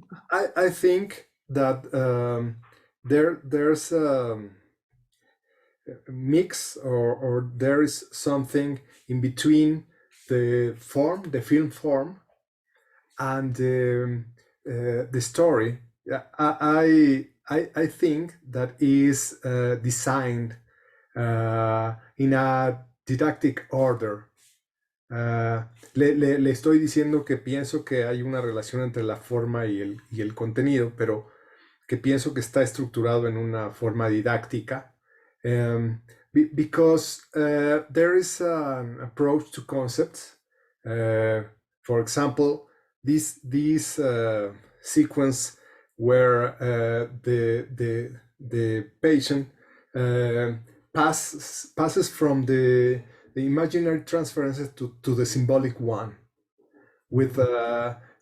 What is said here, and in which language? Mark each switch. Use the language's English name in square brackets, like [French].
[English] I think that there's a mix or there is something in between the form, the film form, and the story. I think that is designed in a didactic order. [Spanish] Le estoy diciendo que pienso que hay una relación entre la forma y el contenido, pero que pienso que está estructurado en una forma didáctica, [English] because there is an approach to concepts. For example, this sequence where the patient passes from the imaginary transferences to the symbolic one with that